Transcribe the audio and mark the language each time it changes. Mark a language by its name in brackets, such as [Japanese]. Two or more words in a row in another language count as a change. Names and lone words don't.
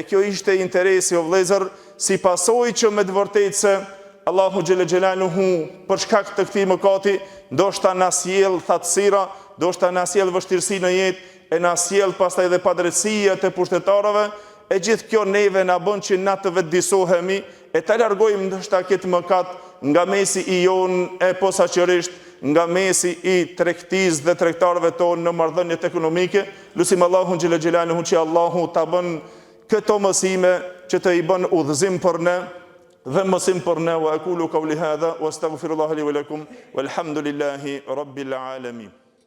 [Albanian] kjo ishte interesi o vëllezër, si pasojë që me të vërtetë se Allahu [Arabic] جل جلاله [Albanian] për shkak të këtij mëkati ndoshta na sjell thatësira, ndoshta na sjell vështirësi në jetë, e na sjell pastaj edhe padrejësia të pushtetarëve, e gjithë kjo neve na bën që na të vetëdijsohemi e ta largojmë ndoshta këtë mëkat nga mesi I jon e posaçërisht nga mesi I tregtisë dhe tregtarëve tonë në marrëdhëniet ekonomike. Lutim Allahun [Arabic] جل جلاله [Albanian] që Allahu ta bën këto mësime që të I bën udhëzim për ne dhe mësim për ne. [Arabic] وأقول قولي هذا وأستغفر الله لي ولكم والحمد لله رب العالمين.